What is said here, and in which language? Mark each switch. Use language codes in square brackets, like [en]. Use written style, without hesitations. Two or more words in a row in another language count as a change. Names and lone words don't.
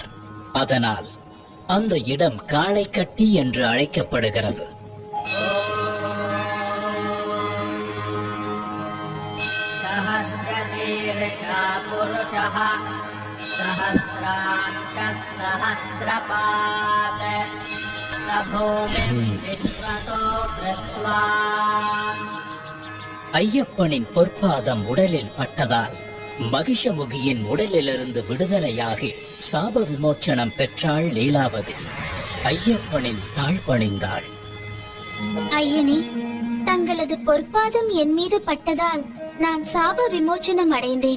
[ta] அதனால் அந்த இடம் காளை கட்டி என்று அழைக்கப்படுகிறது. [sa] सहस्रशीर्षा पुरुषः सहस्राक्षः सहस्रपात् स भूमिं विश्वतो कृत्वा. [ta] ஐயப்பனின் பொற்பாதம் உடலில் பட்டதால் மகிஷமுகியின் உடலிலிருந்து விடுதலையாகி சாப விமோச்சனம் பெற்றாள் லீலாவதி. ஐயப்பனின் தாழ் பணிந்தாள். ஐயனே, தங்களது பொற்பாதம் என் மீது பட்டதால் நான் சாப விமோச்சனம் அடைந்தேன்.